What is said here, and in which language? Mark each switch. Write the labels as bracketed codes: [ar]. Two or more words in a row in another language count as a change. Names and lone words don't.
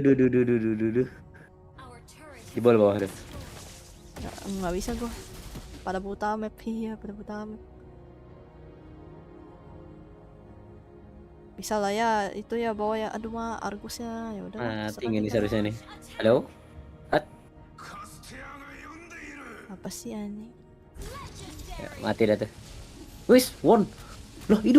[en] Our turret [id] Di bawah tuh. nggak bisa gua. Pada buta map pada buta map. Bisa lah ya, itu ya bawa ya. Aduh mah Argusnya ya udah. Nah, terserah tinggi nih kita. seharusnya nih. Halo? [ja] カステアが呼んでいる [id] Apa sih aneh? Ya, mati dah tuh. Wis, won. Loh, hidup.